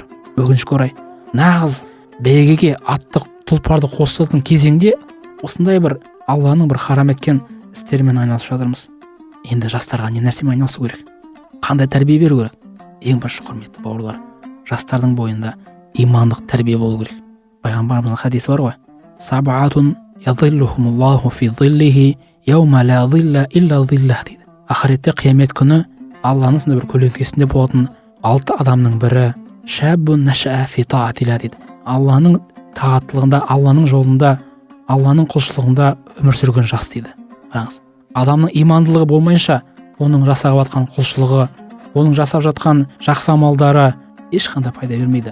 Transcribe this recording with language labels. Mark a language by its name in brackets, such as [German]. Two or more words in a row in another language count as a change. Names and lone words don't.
[Kazakh] Өкінішке орай, нағыз бәйгеге атты тұлпарды қосатын кезеңде осындай бір Алланың бір харам еткен істермен айналысып жатырмыз. Енді жастарға не нәрсемен айналысу керек? Қандай тәрбие беру керек? Ең бірінші, құрметті бауырлар, жастардың бойында имандық тәрбие болу керек. Пайғамбарымыздың хадисі бар ғой: [Arabic] "سبعة يظلهم الله في ظله يوم لا ظل إلا ظله" дейді. [Kazakh] Ақыретте қиямет күні Алланың сондай бір көлеңкесінде болатын 6 адамның бірі [Arabic] شاب نشأ في طاعة الله [Kazakh] дейді. Алланың тааттылығында, Алланың жолында, Алланың құлшылығында өмір сүрген жас дейді. Қараңыз, адамның имандылығы болмайынша, оның жасап жатқан құлшылығы, оның жасап жатқан жақсы амалдары ешқандай пайда бермейді.